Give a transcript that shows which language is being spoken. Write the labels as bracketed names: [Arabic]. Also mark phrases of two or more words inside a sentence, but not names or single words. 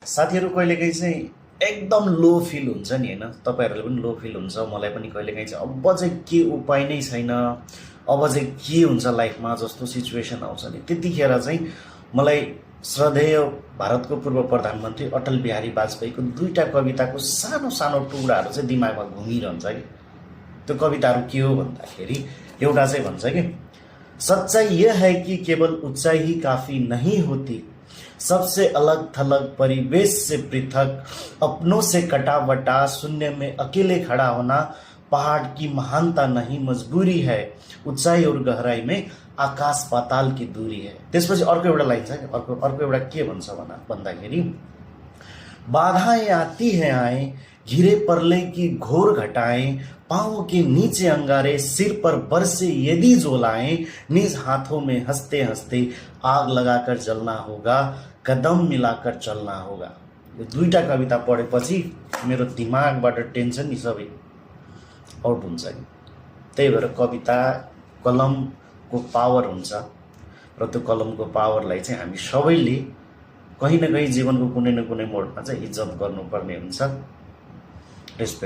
[Nepali] साथीहरू कहिलेकाहीँ चाहिँ एकदम [English] low feel [Nepali] हुन्छ नि होइन, तपाईँहरूलाई पनि [English] low feel [Nepali] हुन्छ, मलाई पनि कहिलेकाहीँ चाहिँ अब चाहिँ के उपाय नै छैन, अब चाहिँ के हुन्छ लाइफमा जस्तो सिचुएसन आउँछ नि, त्यतिखेर चाहिँ मलाई श्रद्धेय भारतको पूर्व प्रधानमन्त्री अटल बिहारी वाजपेयीको दुईवटा कविताको सानो सानो टुक्राहरू चाहिँ दिमागमा घुमिरहन्छ कि। त्यो कविताहरू के हो भन्दाखेरि एउटा चाहिँ भन्छ कि, [Hindi] सच्चाई यह है कि केवल ऊंचाई ही काफी नहीं होती, सबसे अलग थलग परिवेश से पृथक, अपनों से कटा बटा शून्य में अकेले खड़ा होना पहाड़ की महानता नहीं मजबूरी है, ऊंचाई और गहराई में आकाश पाताल की दूरी है। [Nepali] त्यसपछि अर्को एउटा लाइन छ कि, अर्को एउटा के भन्छ भन्दाखेरि, [Hindi] बाधाएं आती हैं आए, घिरे परले की घोर घटाएं, पांव के नीचे अंगारे, सिर पर बरसे यदि जोलाएं, निज हाथों में हंसते हंसते आग लगाकर जलना होगा, कदम मिलाकर चलना होगा। [Nepali] यो दुईटा कविता पढेपछि मेरो दिमागबाट टेन्सन नि सबै आउट हुन्छ नि। त्यही भएर कविता कलमको पावर हुन्छ र त्यो कलमको पावरलाई चाहिँ हामी सबैले कहीँ न कहीँ जीवनको कुनै न कुनै मोडमा चाहिँ इज्जत गर्नुपर्ने हुन्छ, रेस्पेक्ट गर्नुपर्ने हुन्छ है त।